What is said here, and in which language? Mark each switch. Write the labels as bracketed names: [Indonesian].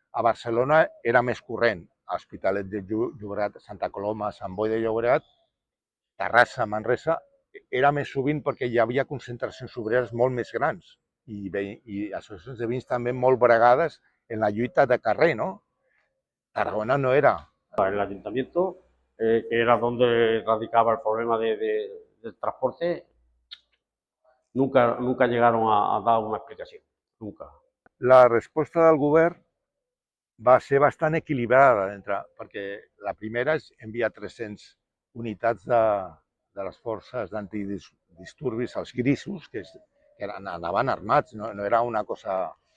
[Catalan] A Barcelona era més corrent, a Hospitalet de Llobregat, Santa Coloma, Sant Boi de Llobregat, Terrassa, Manresa, era més sovint perquè hi havia concentracions obreres molt més grans i associacions de veïns també molt bregades en la lluita de carrer, no? Tarragona no era. [Spanish] El ayuntamiento, que era donde radicaba el problema del transporte, nunca llegaron a dar una explicación, nunca. [Catalan] La resposta del govern va ser bastant equilibrada, perquè la primera és enviar 300 unitats de les forces d'antidisturbis, els grisos, que anaven armats, no era una cosa...